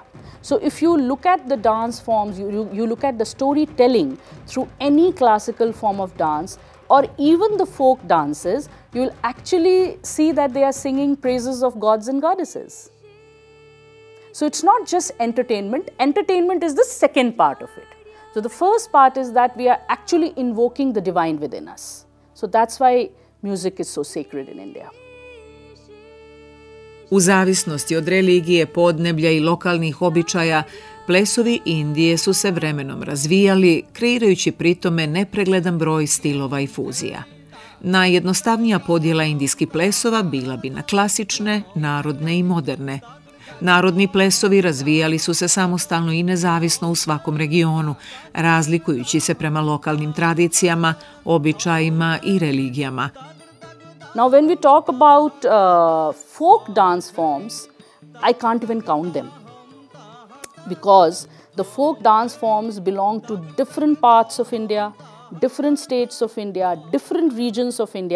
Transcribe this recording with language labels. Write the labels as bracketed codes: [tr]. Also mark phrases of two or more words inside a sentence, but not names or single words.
[en] So if you look at the dance forms, you look at the storytelling through any classical form of dance or even the folk dances, you will actually see that they are singing praises of gods and goddesses. So it's not just entertainment. Entertainment is the second part of it. So the first part is that we are actually invoking the divine within us. So that's why music is so sacred in India. [bs] U zavisnosti od religije, podneblja i lokalnih običaja, plesovi Indije su se vremenom razvijali, kreirajući pritome nepregledan broj stilova i fuzija. Najjednostavnija podjela indijskih plesova bila bi na klasične, narodne i moderne. Narodni plesovi razvijali su se samostalno i nezavisno u svakom regionu, razlikujući se prema lokalnim tradicijama, običajima i religijama. [en] Now when we talk about folk dance forms, I can't even count them, because the folk dance forms belong to different parts of India, different states of India, different regions of India.